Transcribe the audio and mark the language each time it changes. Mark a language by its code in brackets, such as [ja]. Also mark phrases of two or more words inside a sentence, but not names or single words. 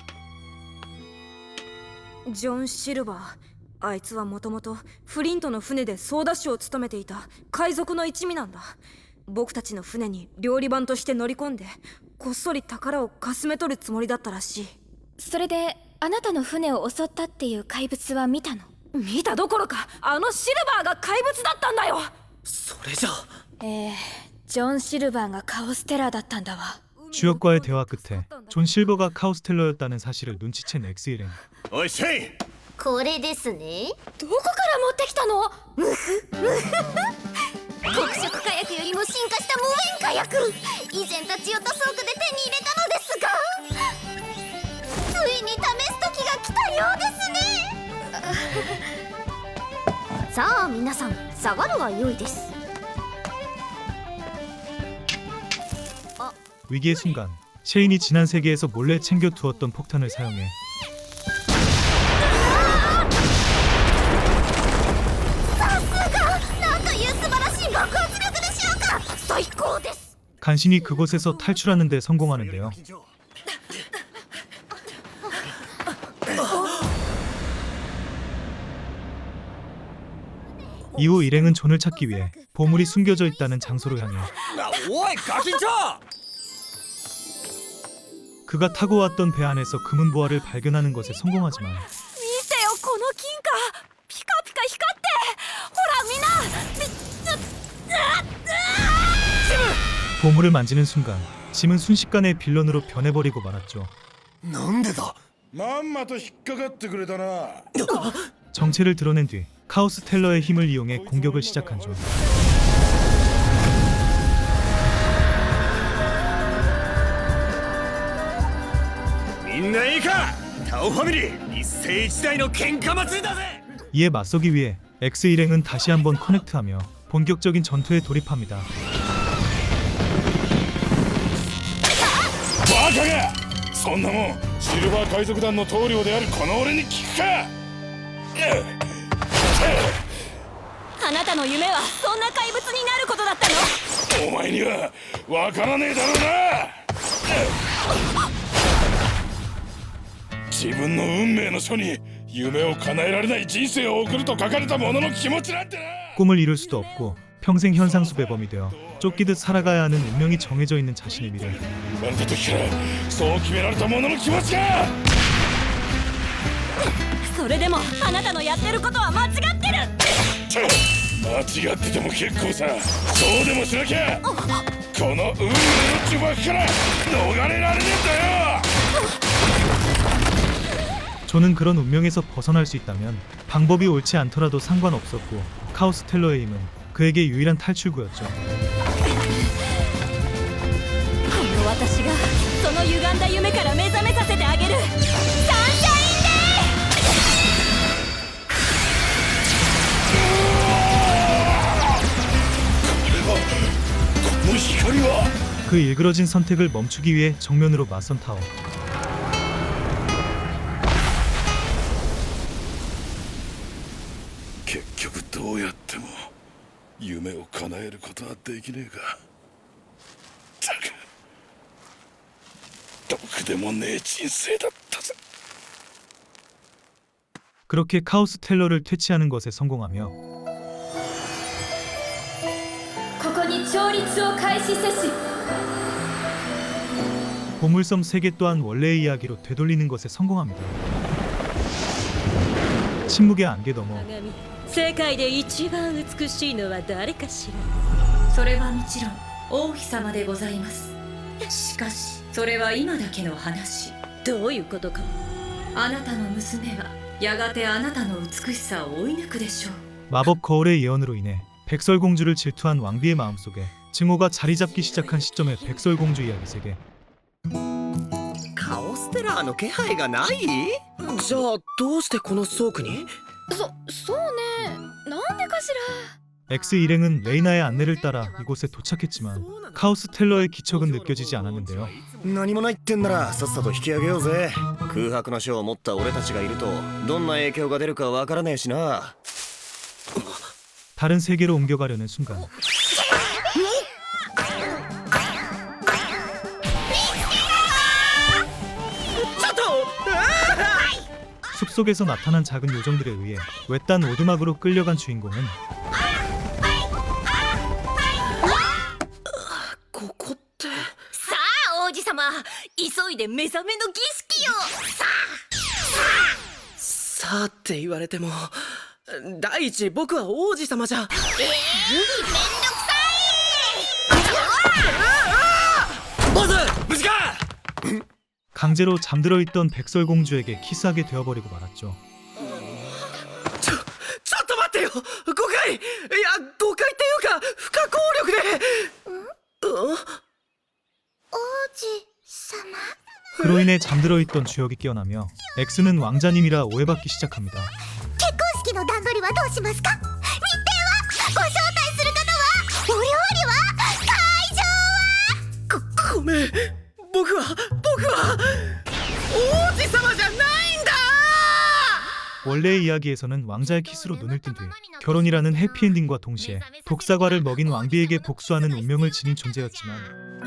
[ja] ジョン・シルバー、あいつはもともとフリントの船で操舵手を務めていた海賊の一味なんだ。僕たちの船に料理番として乗り込んでこっそり宝をかすめ取るつもりだったらしい。それであなたの船を襲ったっていう怪物は見たの？見たどころか、あのシルバーが怪物だったんだよ。それじゃ。ジョン・シルバーがカオステラーだったんだわ。 [ko] 주역과의 대화 끝에 존 실버가 카우스텔러였다는 사실을 눈치챈 X 일행. [ja] おいしい。これですね。どこから持ってきたの？黒色火薬よりも進化した無縁火薬。以前立ち寄った倉庫で手に入れたのですが、ついに試さあ皆さん下がるは良いです [ko] 위기의 순간 셰인이 지난 세계에서 몰래 챙겨두었던 폭탄을 사용해 [ja] なんという素晴らしい爆発力でしょうか最高です [ko] 간신히 그곳에서 탈출하는 데 성공하는데요. 이후 일행은 존을 찾기 위해 보물이 숨겨져 있다는 장소로 향해 [ja] おいガキンチョ [ko] 그가 타고 왔던 배 안에서 금은 보화를 발견하는 것에 성공하지만 [ja] 見てよこの金貨ピカピカ光ってほらみんな [ko] 보물을 만지는 순간 짐은 순식간에 빌런으로 변해버리고 말았죠. [ja] なんでだまんまと引っかかってくれたな。 [ko] 정체를 드러낸 뒤 카오스 텔러의 힘을 이용해 공격을 시작한 존. [ja] みんないいかタオファミリー一世一代の喧嘩祭りだぜ [ko] 이에 맞서기 위해 X 일행은 다시 한번 커넥트하며 본격적인 전투에 돌입합니다. [ja] バカがそんなもんシルバー海賊団の棟梁であるこの俺に聞くか。あなたの夢はそんな怪物になることだったのお前にはわからねえだろうな。自分の運命の書に夢を叶えられない人生を送ると書かれた者の気持ちなんてな。 [ko] 꿈을 이룰 수도 없고 평생 현상수 배범이 되어 쫓기듯 살아가야 하는 운명이 정해져 있는 자신의 미래. [ja] 生まれた時からそう決められた者の気持ちか。それでもあなたのやってることは間違ってる間違ってても結構さ。そうでもしなきゃこの運命の呪縛から逃れられねえんだよ。 [ko] 존은 그런 운명에서 벗어날 수 있다면 방법이 옳지 않더라도 상관없었고 카오스 텔러의 힘은 그에게 유일한 탈출구였죠. [ja] この私がその歪んだ夢から目覚めさせてあげるサンシャインデこの光は [ko] 그 일그러진 선택을 멈추기 위해 정면으로 맞선 타오. [ja] 結局どうやっても夢を叶えることはできねえか。ったくろくでもねえ人生だったぜ。 [ko] 그렇게 카오스 텔러를 퇴치하는 것에 성공하며 [ja] ここに調律を開始せし [ko] 보물섬 세계 또한 원래의 이야기로 되돌리는 것에 성공합니다. 침묵의 안개 넘어 [ja] 鏡世界で一番美しいのは誰かしらそれはもちろん王妃様でございますしかしそれは今だけの話どういうことかあなたの娘はやがてあなたの美しさを追い抜くでしょう [ko] 마법 거울의 예언으로 인해 백설공주를 질투한 왕비의 마음속에 증오가 자리 잡기 시작한 시점의 백설공주 이야기 세계. [ja] カオステラーの気配がないじゃあどうしてこの倉庫に。そうねなんでかし [ko] X 일행은 레이나의 안내를 따라 이곳에 도착했지만 카오스 텔러의 기척은 느껴지지 않았는데요. [ja] 何もないってんならさっさと引き上げようぜ。空白の書を持った俺たちがいるとどんな影響が出るかわからねえしな。 [ko] 다른 세계로 옮겨가려는 순간 숲속에서 나타난 작은 요정들에 의해 외딴 오두막으로 끌려간 주인공은 [ja] ここってさあ王子様急いで目覚めの儀式よさあって言われても第一僕は王子様じゃ。めんどくさボス無事か [ko] 강제로 잠들어 있던 백설공주에게 키스하게 되어버리고 말았죠. [ja] ちょっと待ってよ誤解。いや誤解っていうか不可抗力で。王子様 [ko] 그로 인해 잠들어 있던 주역이 깨어나며 X는 왕자님이라 오해받기 시작합니다. [ja] 結婚式の段取りはどうしますか？日程は？ご招待する方は？お料理は？会場は？ごめん、僕は王子様じゃないんだ。 [ko] 원래의 이야기에서는 왕자의 키스로 눈을 뜬 뒤 결혼이라는 해피엔딩과 동시에 독사과를 먹인 왕비에게 복수하는 운명을 지닌 존재였지만